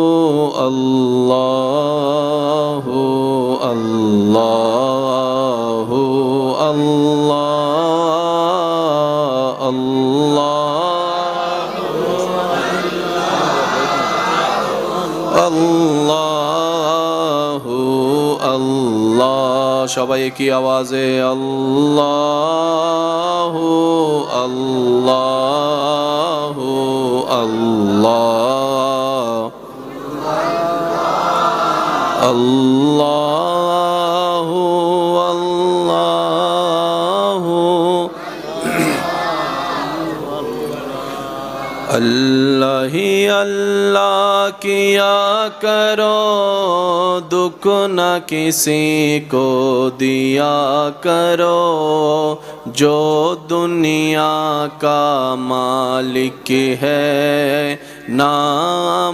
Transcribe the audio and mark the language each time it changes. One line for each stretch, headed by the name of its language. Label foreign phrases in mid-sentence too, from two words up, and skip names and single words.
Urdu: اللہ اللہ اللہ اللہ
Bangla: اللہ সবাই কি আওয়াজে আল্লাহ আল্লাহ আল্লাহ আল্লাহ আল্লাহ
Urdu: اللہ ہی اللہ کیا کرو دکھ نہ کسی کو دیا کرو جو دنیا کا مالک ہے نام